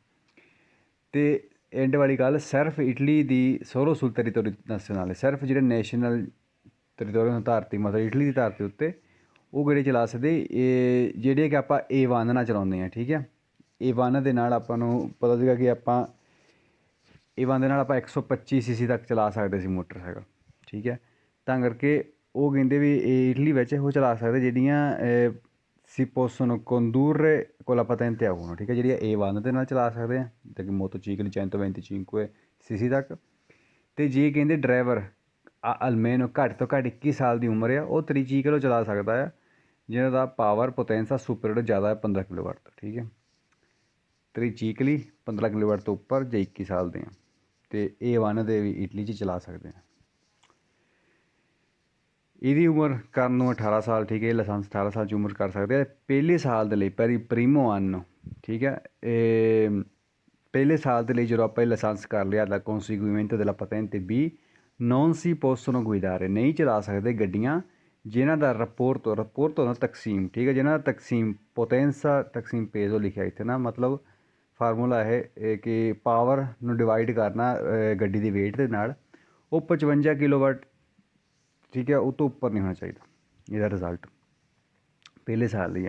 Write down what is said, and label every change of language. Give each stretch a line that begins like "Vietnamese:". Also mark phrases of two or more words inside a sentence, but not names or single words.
Punjabi: ਅਤੇ ਐਂਡ ਵਾਲੀ ਗੱਲ, ਸਿਰਫ ਇਟਲੀ ਦੀ
Italian: solo sul territorio nazionale,
Punjabi: ਸਿਰਫ ਜਿਹੜੇ
English: national territorial
Punjabi: ਧਰਤੀ ਮਤਲਬ ਇਟਲੀ ਦੀ ਧਰਤੀ ਉੱਤੇ ਉਹ ਗੱਡੀ ਚਲਾ ਸਕਦੇ ਇਹ ਜਿਹੜੇ ਕਿ ਆਪਾਂ A1 ਨਾਲ ਚਲਾਉਂਦੇ ਹਾਂ। ਠੀਕ ਹੈ, A1 ਦੇ ਨਾਲ ਆਪਾਂ ਨੂੰ ਪਤਾ ਸੀਗਾ ਕਿ ਆਪਾਂ A1 ਦੇ ਨਾਲ ਆਪਾਂ 125 cc ਤੱਕ ਚਲਾ ਸਕਦੇ ਸੀ ਮੋਟਰਸਾਈਕਲ। ਠੀਕ ਹੈ, ਤਾਂ ਕਰਕੇ ਉਹ ਕਹਿੰਦੇ ਵੀ ਇਹ ਇਟਲੀ ਵਿੱਚ ਉਹ ਚਲਾ ਸਕਦੇ ਜਿਹੜੀਆਂ
Italian: si possono condurre con la patente A1।
Punjabi: ਠੀਕ ਹੈ, ਜਿਹੜੀਆਂ A1 ਦੇ ਨਾਲ ਚਲਾ ਸਕਦੇ ਆ ਜਿੱਦਾਂ ਕਿ ਮੋਟੋਚੀਕਲ 125 cc ਤੱਕ। ਅਤੇ ਜੇ ਕਹਿੰਦੇ ਡਰਾਈਵਰ ਅਲਮੇਨ ਘੱਟ ਤੋਂ ਘੱਟ 21 ਸਾਲ ਦੀ ਉਮਰ ਆ, ਉਹ ਤ੍ਰਿਚੀਕਲ ਚਲਾ ਸਕਦਾ ਆ ਜਿਹਨਾਂ ਦਾ ਪਾਵਰ ਪੋਟੈਂਸਾ ਸੁਪਰ ਜ਼ਿਆਦਾ ਹੈ 15 ਕਿਲੋਵਾਟ ਤੋਂ। ਠੀਕ ਹੈ, ਤ੍ਰਿਚੀਕਲੀ 15 ਕਿਲੋਵਾਟ ਤੋਂ ਉੱਪਰ ਜੇ 21 ਸਾਲ ਦੇ ਆ, ਅਤੇ A1 ਦੇ ਵੀ ਇਟਲੀ 'ਚ ਚਲਾ ਸਕਦੇ ਆ। ਇਹਦੀ ਉਮਰ ਕਰਨ ਨੂੰ 18 ਸਾਲ। ਠੀਕ ਹੈ, ਲਾਇਸੈਂਸ 18 ਸਾਲ 'ਚ ਉਮਰ ਕਰ ਸਕਦੇ ਆ। ਪਹਿਲੇ ਸਾਲ ਦੇ ਲਈ
Italian: primo anno.
Punjabi: ਠੀਕ ਹੈ, ਇਹ ਪਹਿਲੇ ਸਾਲ ਦੇ ਲਈ ਜਦੋਂ ਆਪਾਂ ਇਹ ਲਾਇਸੈਂਸ ਕਰ ਲਿਆ ਲਾ
Italian: conseguimento della patente B non si possono guidare,
Punjabi: ਨਹੀਂ ਚਲਾ ਸਕਦੇ ਗੱਡੀਆਂ ਜਿਨ੍ਹਾਂ ਦਾ ਰਪੋਰਟੋ ਹੁੰਦਾ ਤਕਸੀਮ। ਠੀਕ ਹੈ, ਜਿਨ੍ਹਾਂ ਦਾ ਤਕਸੀਮ ਪੋਟੈਂਸਾ ਤਕਸੀਮ ਪੇਜ਼ੋ ਲਿਖਿਆ ਇੱਥੇ ਨਾ, ਮਤਲਬ ਫਾਰਮੂਲਾ ਇਹ ਕਿ ਪਾਵਰ ਨੂੰ ਡਿਵਾਈਡ ਕਰਨਾ ਗੱਡੀ ਦੀ ਵੇਟ ਦੇ ਨਾਲ, ਉਹ 55 ਕਿਲੋਵਾਟ। ਠੀਕ ਹੈ, ਉਹ ਤੋਂ ਉੱਪਰ ਨਹੀਂ ਹੋਣਾ ਚਾਹੀਦਾ ਇਹਦਾ ਰਿਜ਼ਲਟ ਪਹਿਲੇ ਸਾਲ ਲਈ ਹੈ।